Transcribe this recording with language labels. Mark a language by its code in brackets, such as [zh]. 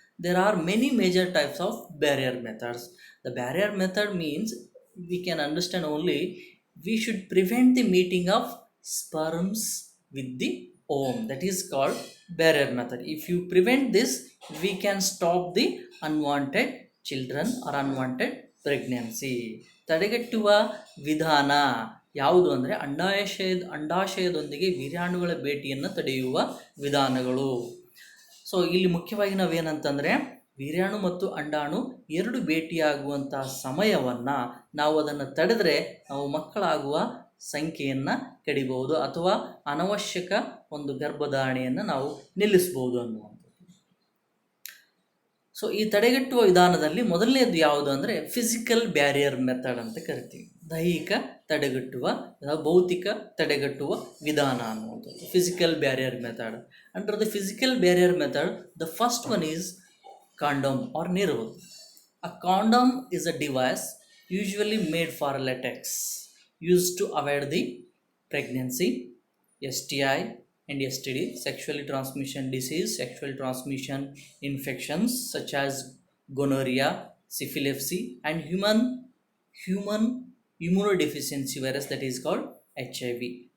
[en] There are many major types of barrier methods. The barrier method means we can understand only we should prevent the meeting of sperms with the ovum. That is called barrier method. If you prevent this, we can stop the unwanted children or unwanted pregnancy. [kn] ತಡೆಗಟ್ಟುವ ವಿಧಾನ ಯಾವುದು ಅಂದರೆ ಅಂಡಾಶಯದೊಂದಿಗೆ ವೀರ್ಯಾಣುಗಳ ಭೇಟಿಯನ್ನು ತಡೆಯುವ ವಿಧಾನಗಳು. So ಇಲ್ಲಿ ಮುಖ್ಯವಾಗಿ ನಾವೇನಂತಂದರೆ ವೀರ್ಯಾಣು ಮತ್ತು ಅಂಡಾಣು 2 ಭೇಟಿಯಾಗುವಂಥ ಸಮಯವನ್ನು ನಾವು ಅದನ್ನು ತಡೆದರೆ ನಾವು ಮಕ್ಕಳಾಗುವ ಸಂಖ್ಯೆಯನ್ನು ಕಡಿಬಹುದು ಅಥವಾ ಅನವಶ್ಯಕ ಒಂದು ಗರ್ಭಧಾರಣೆಯನ್ನು ನಾವು ನಿಲ್ಲಿಸ್ಬೋದು ಅನ್ನುವಂಥದ್ದು. ಸೊ ಈ ತಡೆಗಟ್ಟುವ ವಿಧಾನದಲ್ಲಿ ಮೊದಲನೇದು ಯಾವುದು ಅಂದರೆ ಫಿಸಿಕಲ್ ಬ್ಯಾರಿಯರ್ ಮೆಥಡ್ ಅಂತ ಕರಿತೀವಿ. ದೈಹಿಕ ತಡೆಗಟ್ಟುವ, ಭೌತಿಕ ತಡೆಗಟ್ಟುವ ವಿಧಾನ ಅನ್ನುವಂಥದ್ದು physical barrier method. [en] Under the physical barrier method, the first one is condom or Nirodh. A condom is a device usually made for latex used to avoid the pregnancy, STI and STD, sexually transmission disease, sexual transmission infections such as gonorrhea, syphilis, and human immunodeficiency virus, that is called HIV.